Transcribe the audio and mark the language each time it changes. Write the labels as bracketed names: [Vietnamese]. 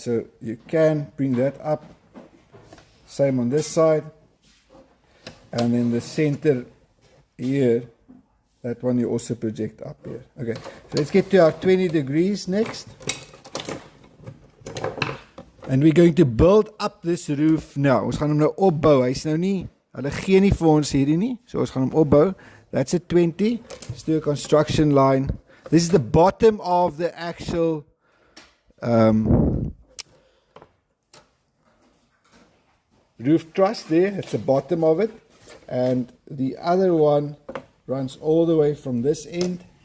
[English] So you can bring that up. Same on this side, and then the center here, that one you also project up here. Okay, so let's get to our 20 degrees next. And we're going to build up this roof now. [Afrikaans] Ons gaan hom nou opbou. Hy's nou nie, hulle gee nie vir ons hierdie nie. So ons gaan hom opbou. [English] That's a 20. Let's do a construction line. This is the bottom of the actual roof truss there. That's the bottom of it. And the other one runs all the way from this end.